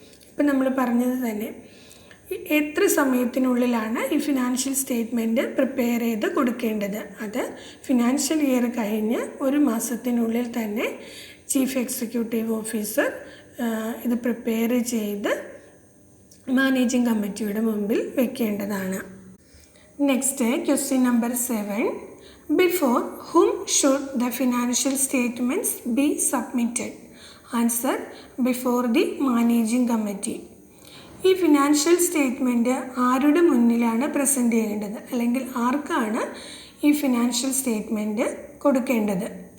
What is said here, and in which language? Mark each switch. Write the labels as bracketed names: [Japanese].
[Malayalam] ഇപ്പം നമ്മൾ പറഞ്ഞത് തന്നെ എത്ര സമയത്തിനുള്ളിലാണ് ഈ ഫിനാൻഷ്യൽ സ്റ്റേറ്റ്മെൻറ്റ് പ്രിപ്പയർ ചെയ്ത് കൊടുക്കേണ്ടത്? അത് ഫിനാൻഷ്യൽ ഇയർ കഴിഞ്ഞ് 1 മാസത്തിനുള്ളിൽ തന്നെ ചീഫ് എക്സിക്യൂട്ടീവ് ഓഫീസർ ഇത് പ്രിപ്പയർ ചെയ്ത് മാനേജിംഗ് കമ്മിറ്റിയുടെ മുമ്പിൽ വെക്കേണ്ടതാണ്. [English] Next question number 7. Before whom should the financial statements be submitted? Answer: before the managing committee. [Malayalam] ഈ ഫിനാൻഷ്യൽ സ്റ്റേറ്റ്മെൻറ്റ് ആരുടെ മുന്നിലാണ് പ്രസൻറ്റ് ചെയ്യേണ്ടത്, അല്ലെങ്കിൽ ആർക്കാണ് ഈ ഫിനാൻഷ്യൽ സ്റ്റേറ്റ്മെൻറ്റ് കൊടുക്കേണ്ടത്?